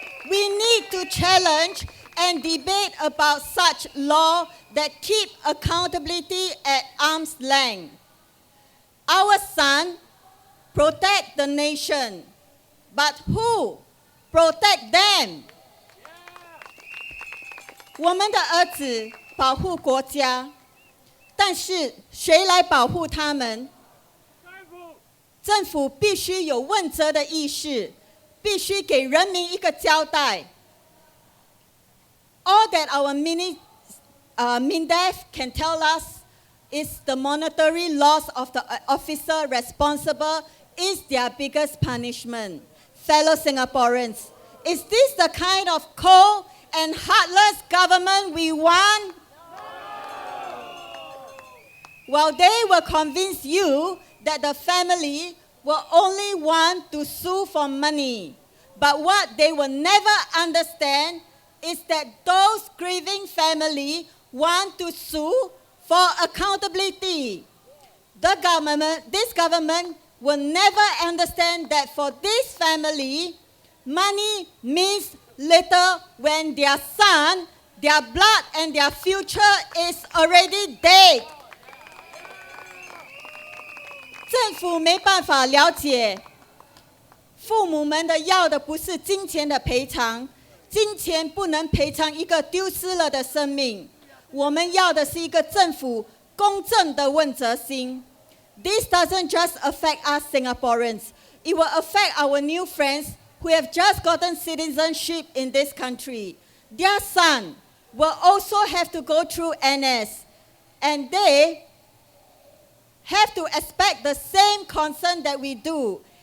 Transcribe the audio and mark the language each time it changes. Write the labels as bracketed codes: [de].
[en] We need to challenge and debate about such law that keep accountability at arm's length. Our son protect the nation, but who protect them? [zh] 我们的儿子保护国家，但是谁来保护他们？政府必须有问责的意识，必须给人民一个交代。 [en] All that our MINDEF can tell us is the monetary loss of the officer responsible is their biggest punishment. Fellow Singaporeans, is this the kind of cold and heartless government we want? Well, they will convince you that the family will only want to sue for money. But what they will never understand is that those grieving family want to sue for accountability. This government will never understand that for this family, money means little when their son, their blood, and their future is already dead. [zh] 政府没办法了解，父母们的要的不是金钱的赔偿，金钱不能赔偿一个丢失了的生命。我们要的是一个政府公正的问责心。 [en] This doesn't just affect us Singaporeans. It will affect our new friends who have just gotten citizenship in this country. Their son will also have to go through NS, and they have to expect the same concern that we do.